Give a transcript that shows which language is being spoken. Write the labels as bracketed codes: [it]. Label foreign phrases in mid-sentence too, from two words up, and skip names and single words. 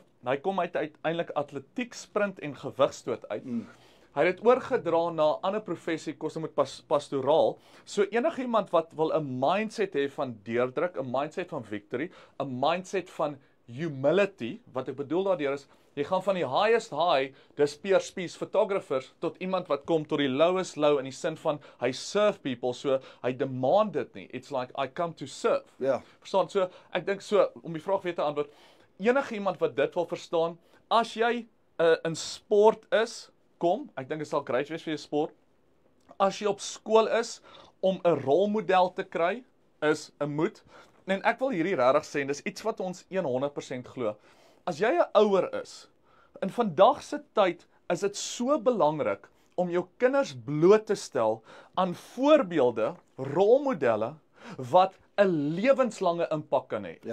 [af] Hy kom uiteindelik atletiek, sprint en gewigstoot uit. Hy het dit oorgedra na 'n ander professie, kos met pastoraal. So enigiemand wat wil 'n mindset hê van deurdruk, 'n mindset van victory, 'n mindset van humility, wat ek bedoel daardeur is, jy gaan van die [en] highest high, [af] dis Pierre Spies photographers, tot iemand wat kom tot die [en] lowest low [af] in die sin van, hy [en] serve people, [af] so hy demand dit nie. [en] It's like, I come to serve. [af] Ja. Verstaan, so, ek dink so, om die vraag weer te antwoord, enigiemand wat dit wil verstaan, as jy in sport is, kom, ek dink dit sal great wees vir jou sport, as jy op skool is, om 'n rolmodel te kry, is 'n moed, en ek wil hierdie regtig sê, dis iets wat ons 100% glo, as jy 'n ouer is, in vandag se tyd, is dit so belangrik, om jou kinders bloot te stel, aan voorbeelde, rolmodelle, wat 'n lewenslange impak kan hê.